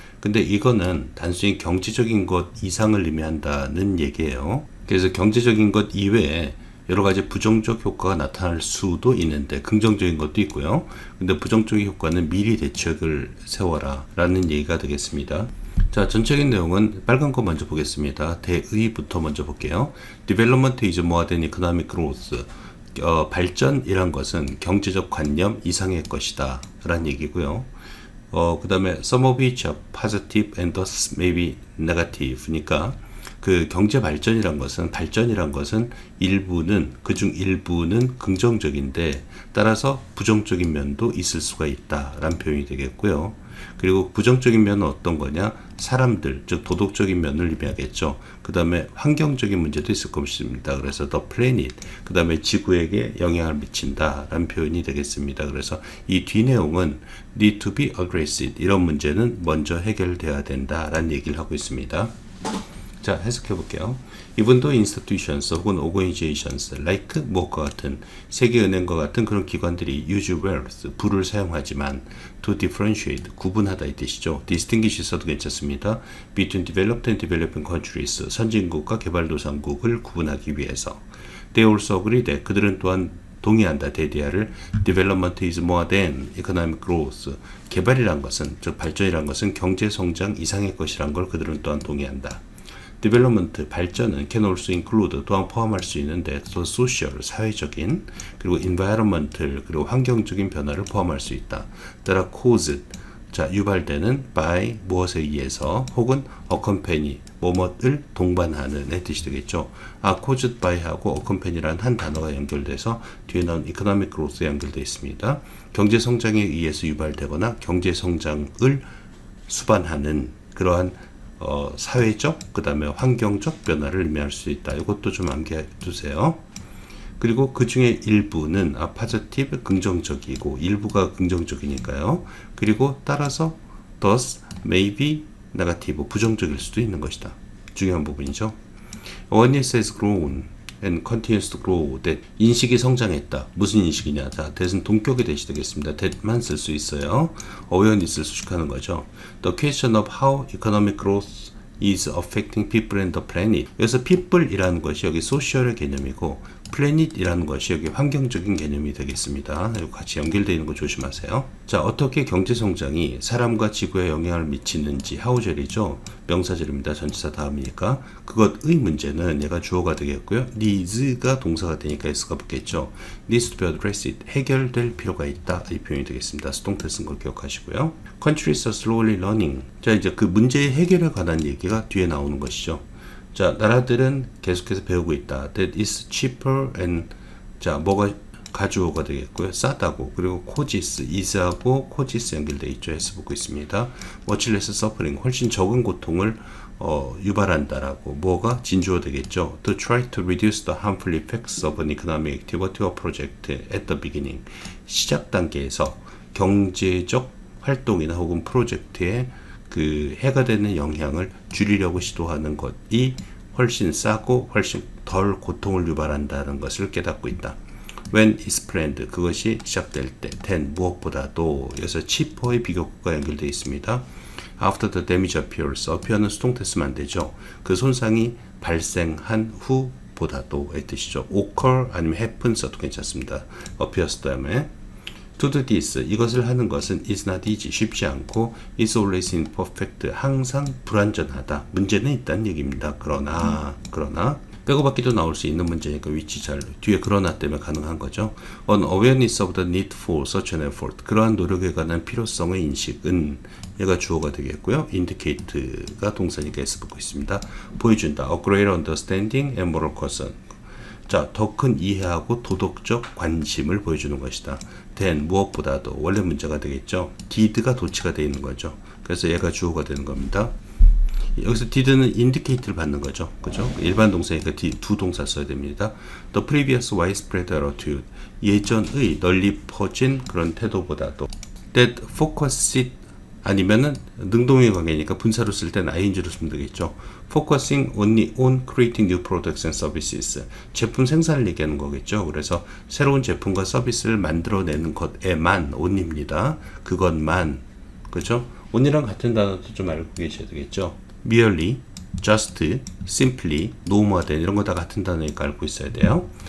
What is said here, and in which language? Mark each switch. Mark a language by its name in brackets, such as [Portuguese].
[Korean] 근데 이거는 단순히 경제적인 것 이상을 의미한다는 얘기예요. 그래서 경제적인 것 이외에 여러 가지 부정적 효과가 나타날 수도 있는데 긍정적인 것도 있고요. 근데 부정적인 효과는 미리 대책을 세워라 라는 얘기가 되겠습니다. 자, 전체적인 내용은 빨간 거 먼저 보겠습니다. 대의부터 먼저 볼게요. [English] Development is more than economic growth. [Korean] 발전이란 것은 경제적 관념 이상의 것이다 라는 얘기고요. 그 다음에 [English] some of which are positive and thus maybe negative. [Korean] 그러니까 그 경제 발전이란 것은 일부는 그중 일부는 긍정적인데 따라서 부정적인 면도 있을 수가 있다라는 표현이 되겠고요. 그리고 부정적인 면은 어떤 거냐? 사람들, 즉 도덕적인 면을 의미하겠죠. 그 다음에 환경적인 문제도 있을 것입니다. 그래서 [English] the planet, [Korean] 그 다음에 지구에게 영향을 미친다라는 표현이 되겠습니다. 그래서 이 뒤 내용은 [English] need to be addressed, [Korean] 이런 문제는 먼저 해결돼야 된다라는 얘기를 하고 있습니다. 자, 해석해 볼게요. [English] Even though institutions [Korean] 혹은 [English] organizations like [Korean] 무엇과 같은 세계은행과 같은 그런 기관들이 [English] use wealth, [Korean] 부를 사용하지만 [English] to differentiate, [Korean] 구분하다 이 뜻이죠. distinguish 써도 괜찮습니다. [English] between developed and developing countries, [Korean] 선진국과 개발도상국을 구분하기 위해서. [English] They also agree that, [Korean] 그들은 또한 동의한다. [English] 대디아를 development is more than economic growth. [Korean] 개발이란 것은, 즉 발전이란 것은 경제 성장 이상의 것이란 걸 그들은 또한 동의한다. development, 발전은 [English] can also include, [Korean] 또한 포함할 수 있는데 또 social, 사회적인, 그리고 environmental, 그리고 환경적인 변화를 포함할 수 있다. 따라 caused, 자, 유발되는 by, 무엇에 의해서, 혹은 accompany, 뭐뭇을 동반하는 의 뜻이 되겠죠. caused by 하고 accompany라는 한 단어가 연결돼서 뒤에 나온 economic growth에 연결되어 있습니다. 경제 성장에 의해서 유발되거나 경제 성장을 수반하는 그러한 사회적, 그 다음에 환경적 변화를 의미할 수 있다. 이것도 좀 암기해 두세요. 그리고 그 중에 일부는 positive, 긍정적이고 일부가 긍정적이니까요. 그리고 따라서 [English] thus, maybe, negative, [Korean] 부정적일 수도 있는 것이다. 중요한 부분이죠. [English] Awareness has grown and continues to grow. [Korean] that, 인식이 성장했다. 무슨 인식이냐? 자, that은 동격의 대시 되겠습니다. that만 쓸 수 있어요. awareness를 수식하는 거죠. [English] The question of how economic growth is affecting people and the planet. [Korean] 여기서 people이라는 것이 여기 social의 개념이고 planet이라는 것이 여기 환경적인 개념이 되겠습니다. 같이 연결되어 있는 거 조심하세요. 자, 어떻게 경제 성장이 사람과 지구에 영향을 미치는지 how절이죠. 명사절입니다. 전치사 다음이니까 그것의 문제는 얘가 주어가 되겠고요. needs가 동사가 되니까 s가 붙겠죠. [English] needs to be addressed, [Korean] 해결될 필요가 있다. 이 표현이 되겠습니다. 수동태 쓴 걸 기억하시고요. [English] countries are slowly learning. [Korean] 자, 이제 그 문제의 해결에 관한 얘기가 뒤에 나오는 것이죠. 자, 나라들은 계속해서 배우고 있다. [English] That is cheaper and, [Korean] 자, 뭐가 가주어가 되겠고요. 싸다고. 그리고 causes, is하고 causes 연결되어 있죠. 해서 보고 있습니다. [English] much less suffering, [Korean] 훨씬 적은 고통을 유발한다라고. 뭐가 진주어 되겠죠. [English] To try to reduce the harmful effects of an economic activity or project at the beginning. [Korean] 시작 단계에서 경제적 활동이나 혹은 프로젝트에 그 해가 되는 영향을 줄이려고 시도하는 것이 훨씬 싸고 훨씬 덜 고통을 유발한다는 것을 깨닫고 있다. [English] When is planned, [Korean] 그것이 시작될 때. then, 무엇보다도. 여기서 cheaper의 비교구가 연결되어 있습니다. [English] After the damage appears, [Korean] appear는 수동태 쓰면 안 되죠. 그 손상이 발생한 후보다도의 뜻이죠. occur 아니면 happen 써도 괜찮습니다. [English] appears 다음에 to do this, [Korean] 이것을 하는 것은 [English] is not easy, [Korean] 쉽지 않고 [English] is always imperfect, [Korean] 항상 불완전하다. 문제는 있다는 얘기입니다. 그러나 빼고받기도 나올 수 있는 문제니까 위치 잘, 뒤에 그러나 때문에 가능한 거죠. [English] On awareness of the need for such an effort, [Korean] 그러한 노력에 관한 필요성의 인식은, 얘가 주어가 되겠고요. indicate가 동사니까 s 붙고 있습니다. 보여준다. [English] A greater understanding and moral concern, [Korean] 자, 더 큰 이해하고 도덕적 관심을 보여주는 것이다. then, 무엇보다도. 원래 문제가 되겠죠. did가 도치가 되어 있는 거죠. 그래서 얘가 주어가 되는 겁니다. 여기서 did는 indicate를 받는 거죠. 그죠? 일반 동사니까 두 동사 써야 됩니다. [English] The previous widespread attitude. [Korean] 예전의 널리 퍼진 그런 태도보다도 [English] that focused [Korean] 아니면은 능동의 관계니까 분사로 쓸 때는 ing로 쓰면 되겠죠. [English] Focusing only on creating new products and services. [Korean] 제품 생산을 얘기하는 거겠죠. 그래서 새로운 제품과 서비스를 만들어내는 것에만 only입니다. 그것만. 그죠? only랑 같은 단어도 좀 알고 계셔야 되겠죠. [English] merely, just, simply, no more than [Korean] 이런 거 다 같은 단어니까 알고 있어야 돼요.